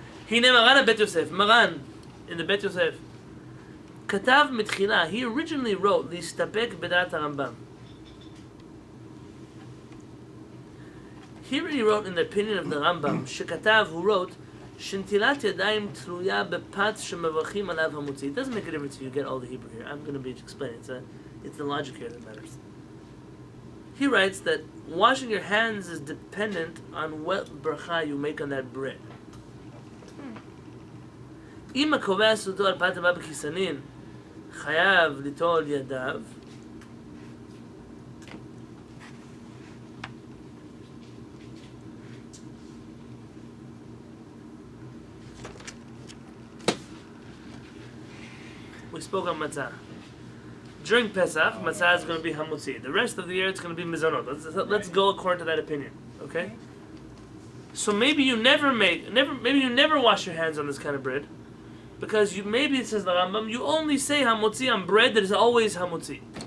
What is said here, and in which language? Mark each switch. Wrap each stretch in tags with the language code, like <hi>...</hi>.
<he>הנה מרן הבית יוסף, מרן,</he> <en>in the Bet Yosef,</en> <he>כתב מתחילה,</he> <en>he originally wrote,</en> <he>להסתפק בדעת הרמב"ם.</he> <en>Here he wrote in the opinion of the Rambam, שכתב, who wrote,</en> <he>שנטילת ידיים תלויה בפת שמברכים עליו המוציא.</he> <en>It doesn't make a difference if you get all the Hebrew here. I'm going to be explaining. It's the logic here that matters. He writes that washing your hands is dependent on what bracha you make on that bread.</en> <he>אם הקובע סודו על פת הבא בכיסנין, חייב ליטול ידיו,</he> <en>we spoke on matzah. During Pesach, matzah is going to be hamutzi. The rest of the year, it's going to be mizanot. Let's go according to that opinion, okay? So maybe you never wash your hands on this kind of bread, because maybe it says the Rambam, you only say hamutzi on bread that is always hamutzi.</en>